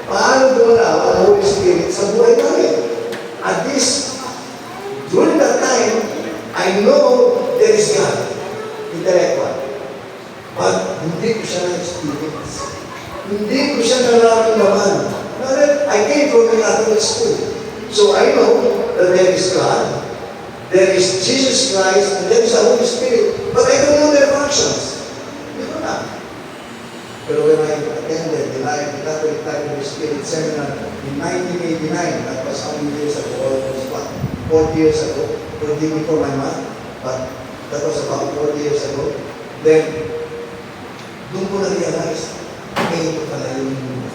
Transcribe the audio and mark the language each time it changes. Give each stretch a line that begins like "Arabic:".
Filipino: Paano gumalaw ang Holy Spirit sa buhay namin?
English: At this, during that time, I know there is God, intellectual.
Filipino: But hindi ko siya na-experience. Hindi ko siya nararamdaman.
English: I came from a Catholic school. So I know that there is God, there is Jesus Christ, and there is the Holy Spirit. But I don't know their functions.
Filipino: Hindi ko na. Pero
English: when I attended the Life of Catholic Life of the Spirit Seminar in 1989, that was how many years ago, almost 40 years ago, forgive me for my math, but that was about 40 years ago, then
Filipino: doon ko na-realize, ito pala yun.